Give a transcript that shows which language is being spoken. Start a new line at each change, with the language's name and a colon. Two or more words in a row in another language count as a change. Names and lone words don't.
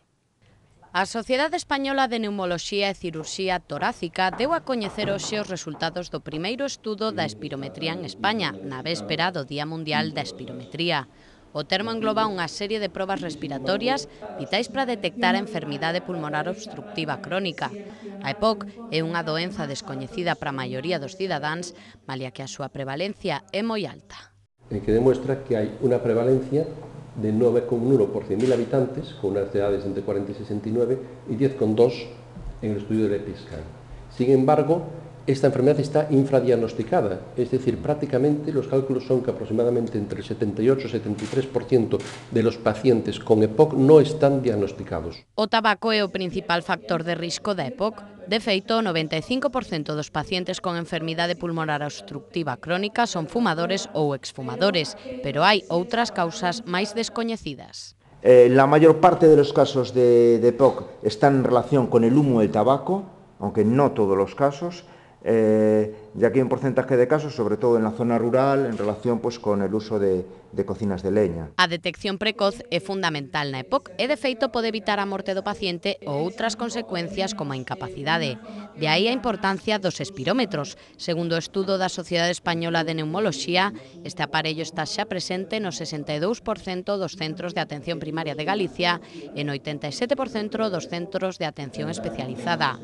Galician: A Sociedade Española de Neumoloxía e Cirurxía Torácica deu a coñecer hoxe os resultados do primeiro estudo da espirometría en España, na véspera do Día Mundial da Espirometría. O termo engloba unha serie de probas respiratorias vitais para detectar a enfermidade pulmonar obstructiva crónica. A EPOC é unha doenza descoñecida para a maioría dos cidadáns, malia que a súa prevalencia é moi alta.
Spanish: Que demuestra que hay una prevalencia de 9,1 por 100.000 habitantes, con unas edades entre 40 y 69, y 10,2 en el estudio del EPI-Scan. Sin embargo, esta enfermedad está infradiagnosticada, es decir, prácticamente los cálculos son que aproximadamente entre el 78 y 73% de los pacientes con EPOC no están diagnosticados.
Galician: O tabaco é o principal factor de risco da EPOC. De feito, o 95% dos pacientes con enfermidade pulmonar obstructiva crónica son fumadores ou exfumadores, pero hai outras causas máis descoñecidas.
Spanish: La mayor parte de los casos de EPOC están en relación con el humo del tabaco, aunque no todos los casos, ya que hay un porcentaje de casos, sobre todo en la zona rural, en relación con el uso de cocinas de leña.
Galician: A detección precoz é fundamental na EPOC e, de feito, pode evitar a morte do paciente ou outras consecuencias como a incapacidade. De aí a importancia dos espirómetros. Segundo o estudo da Sociedade Española de Neumoloxía, este aparello está xa presente no 62% dos centros de atención primaria de Galicia e no 87% dos centros de atención especializada.